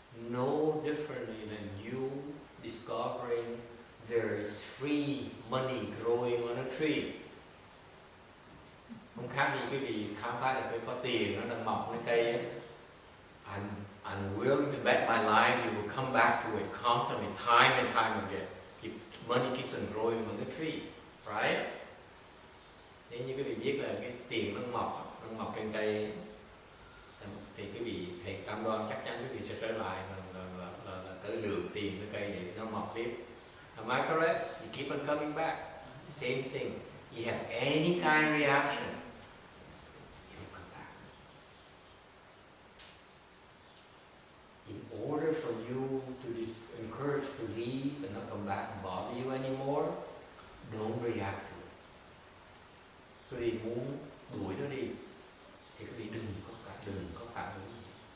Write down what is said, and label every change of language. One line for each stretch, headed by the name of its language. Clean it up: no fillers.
English: No differently than you discovering there is free money growing on a tree.
Vietnamese: Không khác gì quý vị khám phá được cái có tiền nó đang mọc trên cây ấy.
English: I'm willing to bet my life you will come back to it constantly, time and time again. Money keeps on growing on the tree, right?
Vietnamese: Nếu như quý vị biết là cái tiền nó mọc trên cây, thì quý vị thầy cam đoan chắc chắn quý vị sẽ trở lại là tới lượng tiền cái cây để nó mọc tiếp.
English: Am I correct? You keep on coming back. Same thing. You have any kind of reaction, it will come back. In order for you to encourage to leave and not come back and bother you anymore, don't react to it.
Vietnamese: Quý vị muốn đuổi nó đi thì quý vị đừng có phản ứng gì.